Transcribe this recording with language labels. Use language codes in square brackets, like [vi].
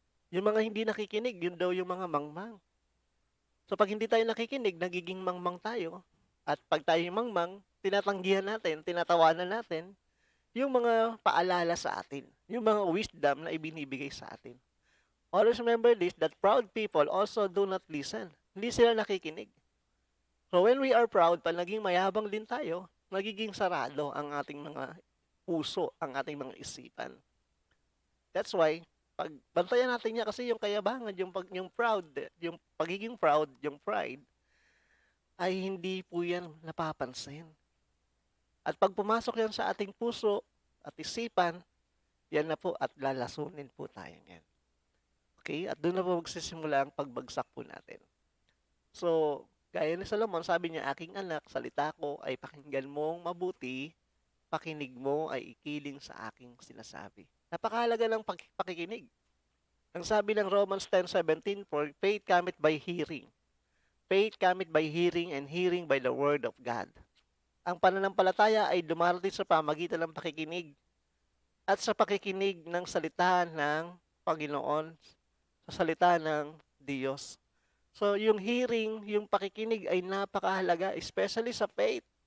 [tl] Yung mga hindi nakikinig, yun daw yung mga mangmang. So pag hindi tayo nakikinig, nagiging mangmang tayo. At pag tayo mangmang, tinatanggihan natin, tinatawanan natin yung mga paalala sa atin. Yung mga wisdom na ibinibigay sa atin. [en] Always remember this, that proud people also do not listen. [tl] Hindi sila nakikinig. [en] So when we are proud, [tl] pag naging mayabang din tayo, nagiging sarado ang ating mga puso, ang ating mga isipan. [en] That's why, [tl] pag bantayan natin niya kasi yung kayabangan, yung proud, yung pagiging proud, yung pride, ay hindi po yan napapansin. At pag pumasok yan sa ating puso at isipan, yan na po at lalasunin po tayo yan. Okay? At doon na po magsisimula ang pagbagsak po natin. So, gaya ni Solomon, sabi niya, aking anak, salita ko ay pakinggan mong mabuti, pakinig mo ay ikiling sa aking sinasabi. Napakahalaga ng pakikinig. Ang sabi ng [en] Romans 10:17, for faith cometh by hearing. Faith cometh by hearing and hearing by the word of God. [tl] Ang pananampalataya ay dumarating sa pamagitan ng pakikinig at sa pakikinig ng salita ng Panginoon, sa salita ng Diyos. So, yung hearing, yung pakikinig ay napakahalaga, especially sa faith.